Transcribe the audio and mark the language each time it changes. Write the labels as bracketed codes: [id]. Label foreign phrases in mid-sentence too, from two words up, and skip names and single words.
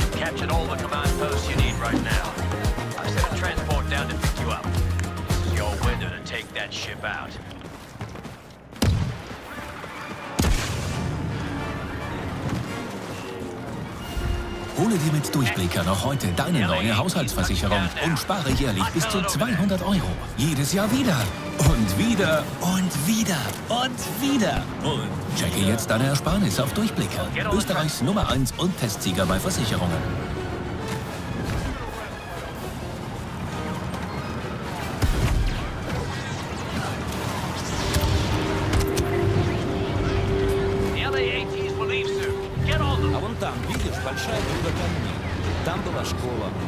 [en] dispatch at all the command posts you need right now. I sent a transport down to pick you up. This is your window to take that ship out. [de] Hole dir mit Durchblicker noch heute deine neue Haushaltsversicherung und spare jährlich bis zu 200 €. Jedes Jahr wieder. Und wieder. Und wieder. Und wieder. Und checke jetzt deine Ersparnis auf Durchblicker. Österreichs Nummer 1 und Testsieger bei Versicherungen. [ru] А вон там, видишь, большая груда камней. Там была школа.